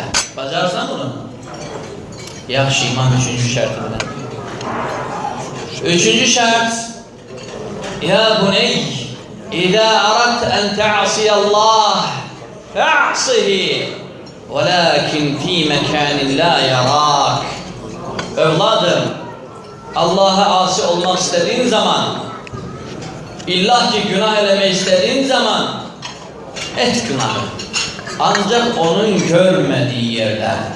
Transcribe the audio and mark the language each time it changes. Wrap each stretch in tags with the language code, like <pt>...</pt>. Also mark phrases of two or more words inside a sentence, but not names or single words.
<az>Bacarsan bunu? Yaxşı, iman üçüncü şərti bilən. Üçüncü şərt, ya buney,</az> <ar>إذا أردت أن تعصي الله فاعصه ولكن في مكان لا يراك.</ar> <tr>Övladım, Allah'a asi olmak istediğin zaman, illah ki</tr> <az>günah eləmək</az> <tr>istediğin zaman, et günahı. Ancak onun görmediği yerde.</tr>